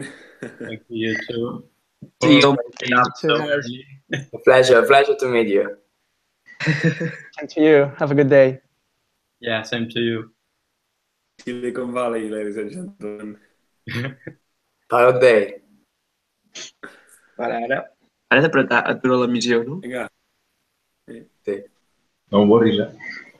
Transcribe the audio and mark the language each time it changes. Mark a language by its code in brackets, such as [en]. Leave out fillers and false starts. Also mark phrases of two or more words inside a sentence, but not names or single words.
[en] Thank you too. See you. So early. A pleasure to meet you. And to you, have a good day. Yeah, same to you. Silicon Valley, ladies and gentlemen. Proud day. [ca] Ara de apretar, aturar l'emissió, no? Vinga. Sí. [en] Don't worry, ja.